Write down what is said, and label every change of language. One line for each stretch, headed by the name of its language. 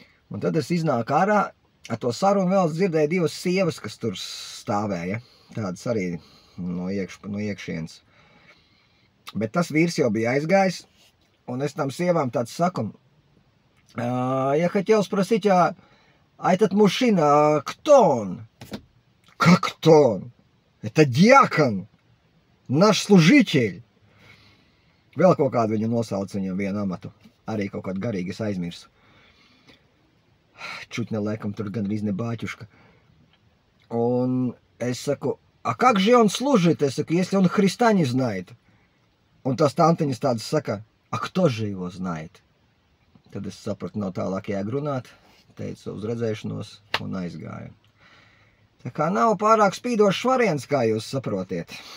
Latvian: Un tad es iznāku ārā, ar to sarunu vēl dzirdēju divas sievas, kas tur stāvēja, tādas arī no iekšienes. Bet tas vīrs jau bija aizgājis, un es tam sievām tāds saku,
Russian: я хотел спросить, а этот мужчина, кто он? Как кто он? Это диакон, наш служитель.
Latvian: Vēl kaut kādu viņu nosauc viņam vienu amatu. Arī kaut kādu garīgi es aizmirsu. Čуть neliekam tur gan arī ne bāķuška. Un es saku,
Russian: а как же он служит?
Latvian: Es saku,
Russian: если он Христа не знает.
Latvian: Un tās tantiņas tādas saka,
Russian: а кто же его знает?
Latvian: Tad es sapratu, nav tālāk jāgrunāt, teicu uz redzēšanos un aizgāju. Tā kā nav pārāk spīdošs variants, kā jūs saprotiet.